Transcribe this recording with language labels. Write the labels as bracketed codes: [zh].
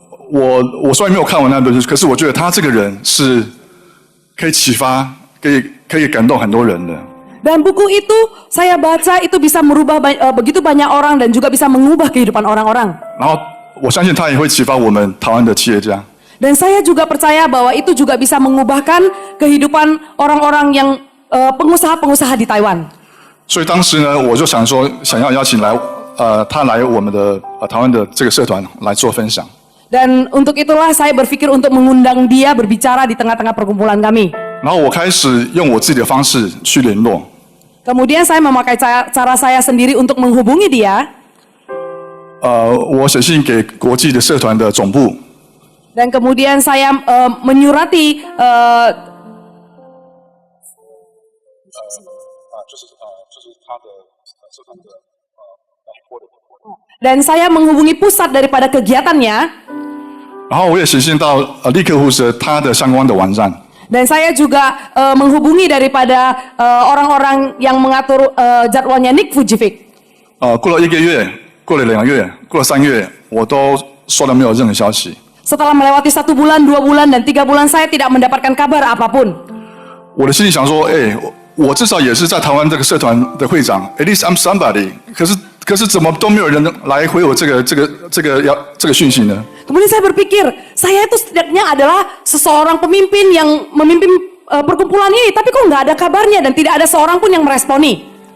[zh] 我虽然没有看完那本书，可是我觉得他这个人是可以启发、可以感动很多人的。 [id] Dan buku itu saya baca itu bisa merubah begitu banyak orang dan juga bisa mengubah kehidupan orang-orang. [zh] 然后我相信他也会启发我们台湾的企业家。 [id] Dan saya juga percaya bahwa itu juga bisa mengubahkan kehidupan orang-orang yang pengusaha-pengusaha di Taiwan. [zh] 所以当时呢，我就想说，想要邀请他来我们的台湾的这个社团来做分享。 [id] Dan untuk itulah saya berpikir untuk mengundang dia berbicara di tengah-tengah perkumpulan kami. [zh] 然后我开始用我自己的方式去联络。 [id] Kemudian saya memakai cara saya sendiri untuk menghubungi dia. [zh] 我写信给国际的社团的总部。 [id] Dan kemudian saya menyurati [zh] 就是他的社团的 [id] dan saya menghubungi pusat daripada kegiatannya. [zh] 然后我也写信到立克胡哲他的相关的网站。 [id] Dan saya juga menghubungi daripada orang-orang yang mengatur jadwalnya Nick Fujifik. [zh] 过了1个月，过了2个月，过了3个月，我都收到没有任何消息。 [id] Setelah melewati 1 bulan, 2 bulan, dan 3 bulan saya tidak mendapatkan kabar apapun. [zh] 我的心里想说，我至少也是在台湾这个社团的会长 ， [en] at least I'm somebody。 [zh] 可是怎么都没有人来回我这个讯息呢？ [id] Kemudian saya berpikir, saya itu setidaknya adalah seseorang pemimpin yang memimpin perkumpulan ini, tapi kok nggak ada kabarnya dan tidak ada seorang pun yang meresponi.